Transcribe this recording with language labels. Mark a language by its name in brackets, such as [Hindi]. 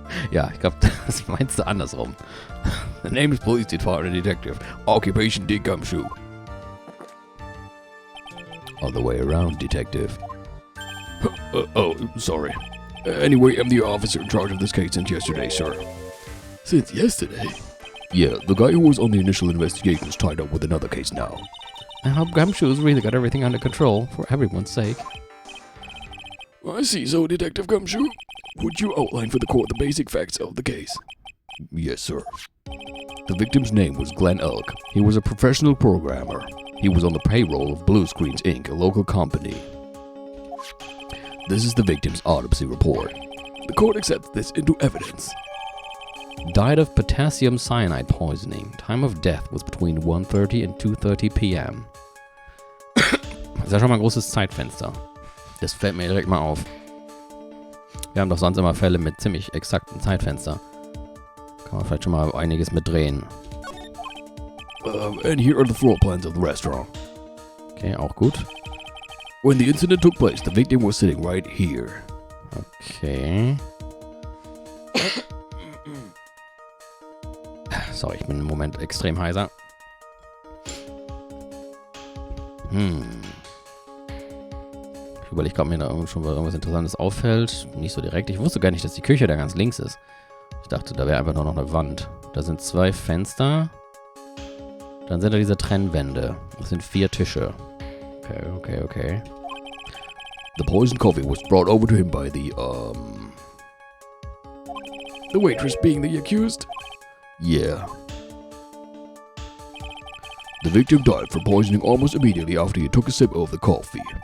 [German] Ja, ich glaube, das meinst du andersrum. [English] The name is Police Department Detective. Occupation D. Gumshoe. All the way around, Detective. Sorry. Anyway, I'm the officer in charge of this case since yesterday, sir. Since yesterday? Yeah, the guy who was on the initial investigation is tied up with another case now. I hope Gumshoe's really got everything under control, for everyone's sake. I see, so Detective Gumshoe, would you outline for the court the basic facts of the case? Yes, sir. The victim's name was Glenn Elk. He was a professional programmer. He was on the payroll of Blue Screens Inc., a local company. This is the victim's autopsy report. The court accepts this into evidence. Died of potassium cyanide poisoning. Time of death was between 1:30 and 2:30 p.m. [German] Das ist ja schon mal ein großes Zeitfenster. Das fällt mir direkt mal auf. Wir haben doch sonst immer Fälle mit ziemlich exakten Zeitfenster. Kann man vielleicht schon mal einiges mit drehen. [English] And here are the floor plans of the restaurant. [German] Okay, auch gut. [English] When the incident took place, the victim was sitting right here. Okay. [German] Sorry, ich bin im Moment extrem heiser. Ich überlege gerade, mir da schon irgendwas Interessantes auffällt. Nicht so direkt. Ich wusste gar nicht, dass die Küche da ganz links ist. Ich dachte, da wäre einfach nur noch eine Wand. Da sind 2 Fenster. Dann sind da diese Trennwände. Das sind 4 Tische. Okay. [English] The poisoned coffee was brought over to him by the waitress being the accused? Yeah. The victim died from poisoning almost immediately after he took a sip of the coffee.